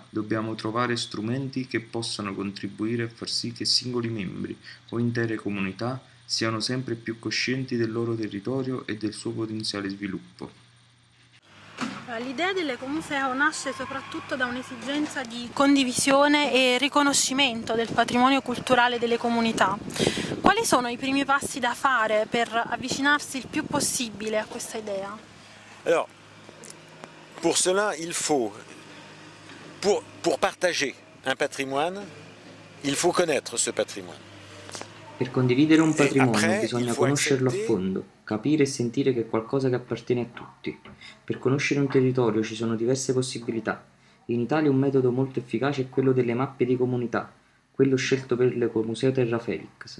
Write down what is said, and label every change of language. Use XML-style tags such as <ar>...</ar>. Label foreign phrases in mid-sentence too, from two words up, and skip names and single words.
<it>Dobbiamo trovare strumenti che possano contribuire a far sì che singoli membri o intere comunità siano sempre più coscienti del loro territorio e del suo potenziale sviluppo. L'idea dell'ecomuseo nasce soprattutto da un'esigenza di condivisione e riconoscimento del patrimonio culturale delle comunità. Quali sono i primi passi da fare per avvicinarsi il più possibile a questa idea?</it> <fr>Alors, pour cela, il faut, pour partager un patrimoine, il faut connaître ce patrimoine.</fr> <it>Per condividere un</it> <fr>Et</fr> <it>patrimonio</it> <fr>après, il</fr> <it>bisogna</it> <fr>faut</fr> <it>conoscerlo a</it> <fr>accepter.</fr> <it>fondo, capire e sentire che è qualcosa che appartiene a tutti. Per conoscere un territorio ci sono diverse possibilità. In Italia un metodo molto efficace è quello delle mappe di comunità, quello scelto per l'Ecomuseo Terra Felix.</it>